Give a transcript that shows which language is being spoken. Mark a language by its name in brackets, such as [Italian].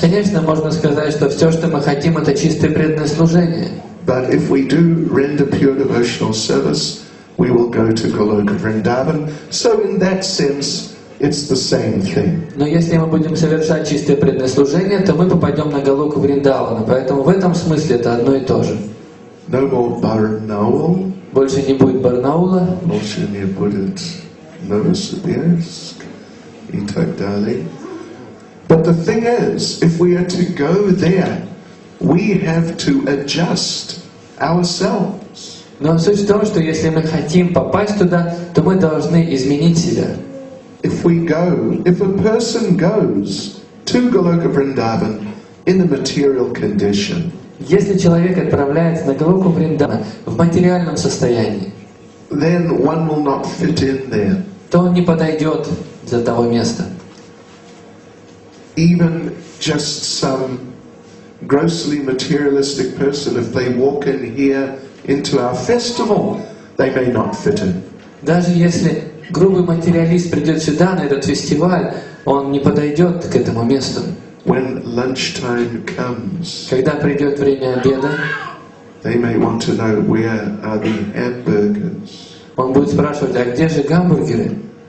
[Russian] Конечно, можно сказать, что все, что мы хотим, это чистое преданное служение. [English] But if we do render pure devotional service, we will go to Goloka Vrindavan. So in that sense, it's the same thing. [Russian] Но если мы будем совершать чистое преданное служение, то мы попадем на Галоку Вриндавана. Поэтому в этом смысле это одно и то же. [English] No more Barnaul. [Russian] Больше не будет Барнаула. Больше не будет Новосибирск и так далее. [English] But the thing is, if we are to go there, we have to adjust ourselves. [Russian] Но суть в том, что если мы хотим попасть туда, то мы должны изменить себя. [English] If a person goes to Goloka Vrindavan in a material condition, [Russian] Если человек отправляется на Галоку Вриндавана в материальном состоянии, [English] then one will not fit in there. [Russian] то он не подойдет для того места. [English] Even just some grossly materialistic person, if they walk in here into our festival, they may not fit in. [Russian] Даже если грубый материалист придет сюда, на этот фестиваль, он не подойдет к этому месту. [English] When lunchtime comes, [Russian] Когда придет время обеда, [English] they may want to know where are the hamburgers, [Russian] он будет спрашивать, а где же гамбургеры?